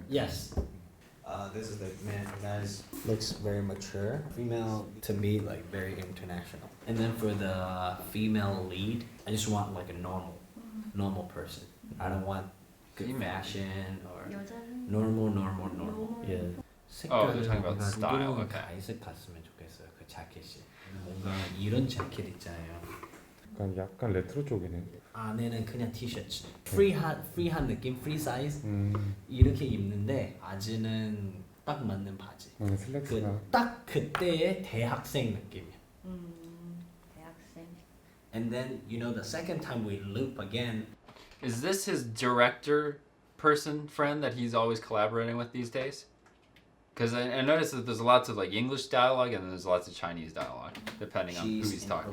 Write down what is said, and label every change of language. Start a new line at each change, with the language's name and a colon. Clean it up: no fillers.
English: Yes. This is the man. Guys looks very mature. Female to me like very international. And then for the female lead, I just want like a normal person. I don't want good fashion or normal. Yeah. Oh, they're talking about style. Okay.
Korean: 갈색 갔으면 좋겠어요. 그 자켓이 뭔가 이런 자켓 있잖아요. 약간 레트로 쪽이네. 안에는 그냥 티셔츠. 프리한 느낌, 프리 사이즈. 이렇게 입는데 바지는 딱 맞는 바지. 슬랙스가. 딱 그때의 대학생 느낌이야. 대학생.
English: And then the second time we loop again. Is this his director friend that he's always collaborating with these days? Because I noticed that there's lots of like English dialogue and there's lots of Chinese dialogue, depending on who he's talking.